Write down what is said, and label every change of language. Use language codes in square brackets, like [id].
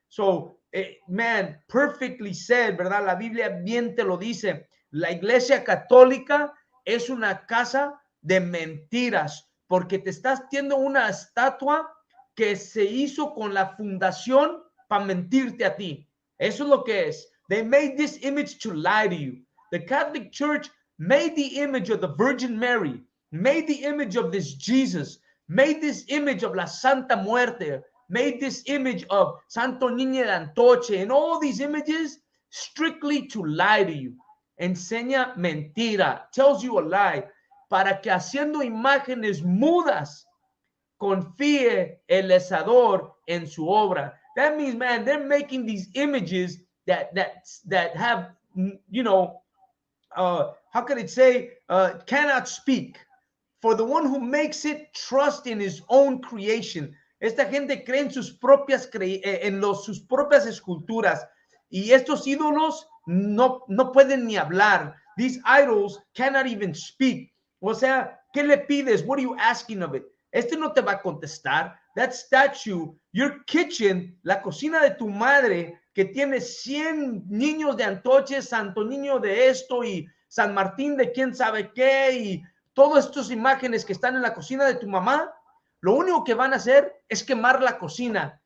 [en] So, man, perfectly said, [es] ¿verdad? La Biblia bien te lo dice. La Iglesia Católica es una casa de mentiras, porque te estás haciendo una estatua que se hizo con la fundación para mentirte a ti. Eso es lo que es. [en] They made this image to lie to you. The Catholic Church made the image of the Virgin Mary, made the image of this Jesus, made this image of la Santa Muerte, made this image of Santo Niño de Antoche, and all these images strictly to lie to you. [es] Enseña mentira, [en] tells you a lie, [es] para que haciendo imágenes mudas confíe el lesador en su obra. [en] That means, man, they're making these images that have, you know, how can it say, cannot speak. For the one who makes it, trust in his own creation. [es] Esta gente cree en sus propias sus propias esculturas, y estos ídolos no pueden ni hablar. [en] These idols cannot even speak. [es] O sea, ¿qué le pides? [en] What are you asking of it? [es] Este no te va a contestar. [en] That statue, your kitchen, [es] la cocina de tu madre, que tiene 100 niños de Antoche, Santo Niño de esto y San Martín de quién sabe qué, y todas estas imágenes que están en la cocina de tu mamá, lo único que van a hacer es quemar la cocina.